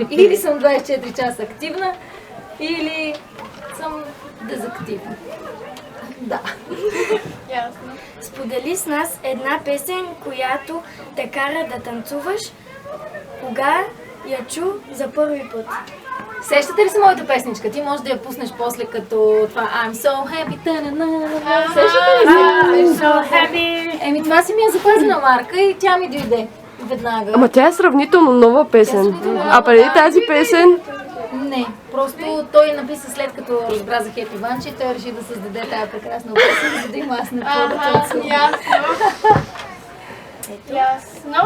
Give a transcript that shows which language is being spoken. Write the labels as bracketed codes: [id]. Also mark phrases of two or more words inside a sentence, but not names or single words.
[bg] Или съм 24 часа активна, или съм дезактивна. Да. Ясно. Сподели с нас една песен, която те кара да танцуваш. Кога я чу за първи път? Сещате ли се моята песничка? Ти можеш да я пуснеш после като това [en] I'm so happy. [bg] Сещате ли се? [en] So happy! [bg] Еми това си ми е запазена марка и тя ми дойде веднага. Ама тя е сравнително нова песен. А преди тази песен... Не, просто той написа след като разбра за Хепи Ванче и той реши да създаде тази прекрасна песен, за да има аз на какво да танцувам. Ясно. Ясно.